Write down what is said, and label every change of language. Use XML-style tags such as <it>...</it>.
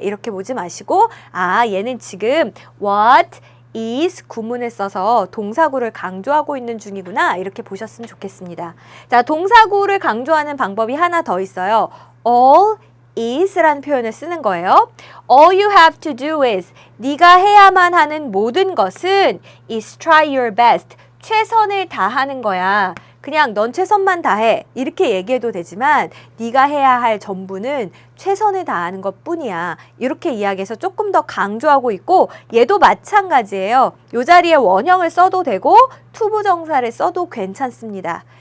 <ko>이렇게 보지 마시고 얘는 지금 what is 구문을 써서 동사구를 강조하고 있는 중이구나. 이렇게 보셨으면 좋겠습니다. 자, 동사구를 강조하는 방법이 하나 더 있어요. all is라는 표현을 쓰는 거예요.</ko> <en>All you have to do is</en> <ko>네가 해야만 하는 모든 것은</ko> <en>is try your best.</en> <ko>최선을 다하는 거야. 그냥 넌 최선만 다해. 이렇게 얘기해도 되지만 네가 해야 할 전부는 최선을 다하는 것뿐이야. 이렇게 이야기해서 조금 더 강조하고 있고 얘도 마찬가지예요. 이 자리에 원형을 써도 되고 투부정사를 써도 괜찮습니다.</ko>